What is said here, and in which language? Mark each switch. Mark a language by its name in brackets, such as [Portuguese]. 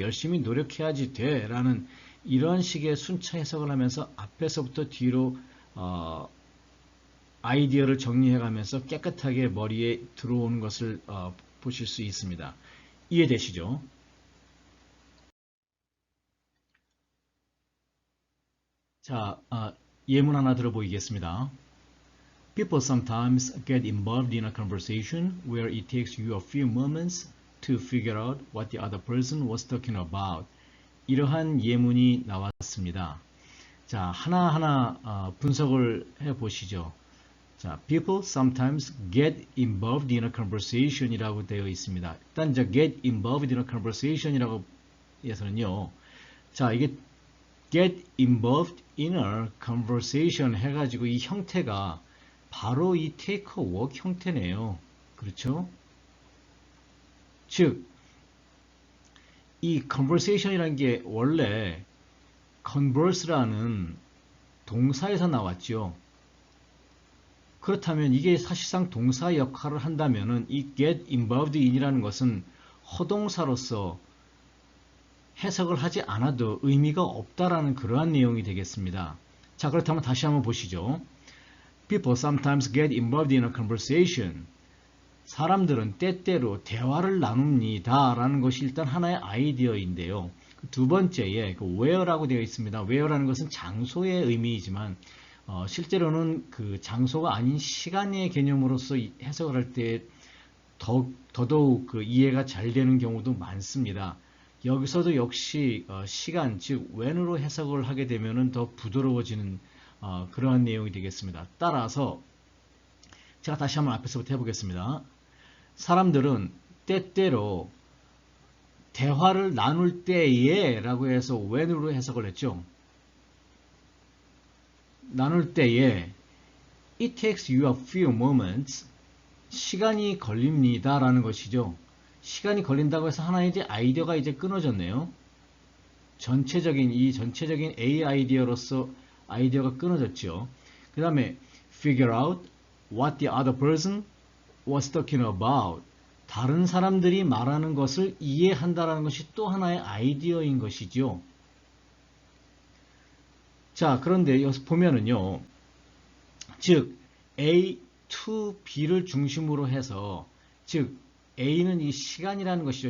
[Korean] 열심히 노력해야지 돼. 라는 이런 식의 순차 해석을 하면서 앞에서부터 뒤로 아이디어를 정리해가면서 깨끗하게 머리에 들어오는 것을 보실 수 있습니다. 이해되시죠? 자, 예문 하나 들어보이겠습니다. [English] People sometimes get involved in a conversation where it takes you a few moments to figure out what the other person was talking about. [Korean] 이러한 예문이 나왔습니다. 자, 하나하나 분석을 해보시죠. [English] 자, people sometimes get involved in a conversation [Korean] 이라고 되어 있습니다. 일단 이제 [English] get involved in a conversation [Korean] 이라고 해서는요. 자, 이게 [English] get involved in a conversation [Korean] 해가지고 이 형태가 바로 이 [English] take a walk [Korean] 형태네요. 그렇죠? 즉, 이 conversation이라는 게 원래 converse라는 동사에서 나왔죠. 그렇다면 이게 사실상 동사 역할을 한다면은 이 get involved in이라는 것은 허동사로서 해석을 하지 않아도 의미가 없다라는 그러한 내용이 되겠습니다. 자, 그렇다면 다시 한번 보시죠. [English] People sometimes get involved in a conversation. [Korean] 사람들은 때때로 대화를 나눕니다. 라는 것이 일단 하나의 아이디어인데요. 두 번째에 where라고 되어 있습니다. where라는 것은 장소의 의미이지만 실제로는 그 장소가 아닌 시간의 개념으로서 해석을 할 때 더더욱 이해가 잘 되는 경우도 많습니다. 여기서도 역시 시간, 즉 when으로 해석을 하게 되면 더 부드러워지는 그러한 내용이 되겠습니다. 따라서 제가 다시 한번 앞에서부터 해보겠습니다. 사람들은 때때로 대화를 나눌 때에 라고 해서 when으로 해석을 했죠. 나눌 때에 [English] it takes you a few moments [Korean] 시간이 걸립니다 라는 것이죠. 시간이 걸린다고 해서 하나의 이제 아이디어가 이제 끊어졌네요. 전체적인 A 아이디어로서 아이디어가 끊어졌죠. 그 다음에 [English] figure out what the other person was talking about. [Korean] 다른 사람들이 말하는 것을 이해한다라는 것이 또 하나의 아이디어인 것이죠. 자, 그런데 여기서 보면은요. 즉 A to B를 중심으로 해서 즉 A는 이 시간이라는 것이죠.